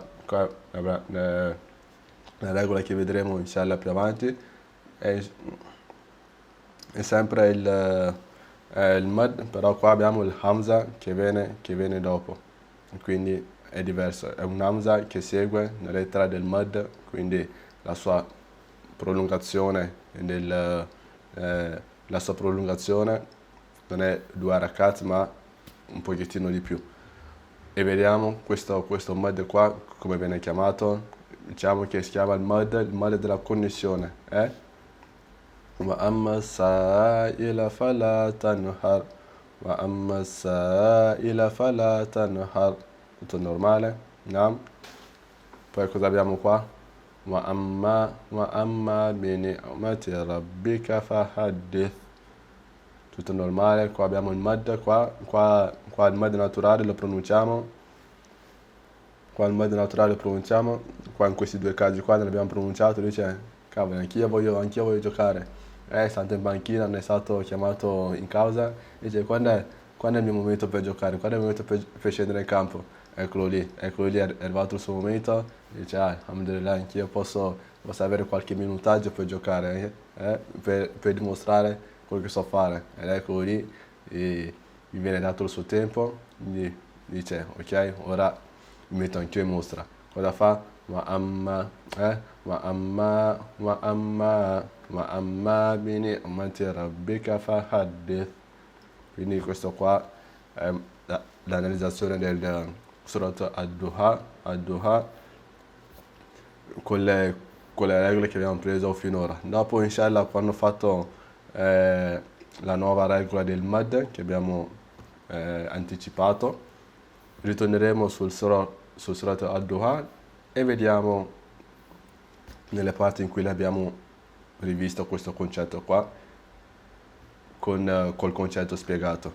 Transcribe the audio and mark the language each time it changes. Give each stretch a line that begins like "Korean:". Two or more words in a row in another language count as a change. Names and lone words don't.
Italian: Vabbè, la regola che vedremo inshallah più avanti è sempre il mad, però qua abbiamo il hamza che viene dopo, quindi è diverso, è un hamza che segue la lettera del mad, quindi la sua prolungazione la sua prolungazione non è 2 rakat ma un pochettino di più. E vediamo questo mad qua come viene chiamato. Diciamo che si chiama il mad della connessione,
Arabic: وأما السائل فلا تنهر وأما السائل فلا تنهر.
Italian: Tutto normale? No? Poi cosa abbiamo qua?
Arabic: وأما بنعمة ربك فحدث.
Italian: Tutto normale? Qua abbiamo il mad, qua il mad naturale lo pronunciamo. Qua il mad naturale lo pronunciamo. Qua in questi 2 casi qua non l'abbiamo pronunciato, dice, cavolo, anch'io voglio giocare. È stato in panchina, non è stato chiamato in causa, dice quando è il mio momento per giocare, quando è il momento per scendere in campo. Eccolo lì, è arrivato il suo momento, dice alhamdulillah, anch'io posso avere qualche minutaggio per giocare, per dimostrare quello che so fare. Ed eccolo lì, e mi viene dato il suo tempo, quindi dice ok, ora mi metto anch'io in mostra. Cosa fa?
Arabic: وأما بنعمة ربك فحدث.
Italian: Quindi questo qua è l'analizzazione del Surat ad-Duha con le regole che abbiamo preso finora. Dopo inshallah quando ho fatto la nuova regola del mad che abbiamo anticipato, ritorneremo sul Surat ad-Duha e vediamo nelle parti in cui abbiamo rivisto questo concetto qua col concetto spiegato.